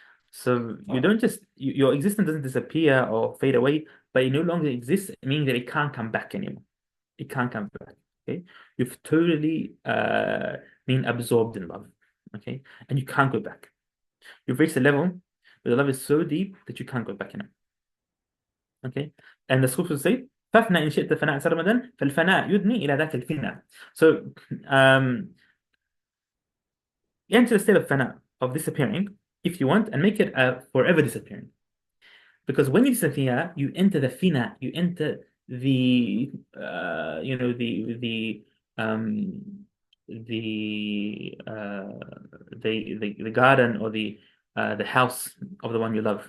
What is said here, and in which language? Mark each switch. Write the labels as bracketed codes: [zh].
[en] So you don't just your existence doesn't disappear or fade away, but it no longer exists, meaning that it can't come back anymore. It can't come back. Okay, you've totally been absorbed in love. Okay, and you can't go back. You've reached a level where the love is so deep that you can't go back in it. Okay, and the Sufis say [ar] فافنى إن شئت فناء سرمدا فالفناء يدني إلى ذاك الفناء. [en] So you enter the state of fana, of disappearing, if you want, and make it forever disappearing. Because when you disappear, you enter the fina, you enter the um the garden or the house of the one you love.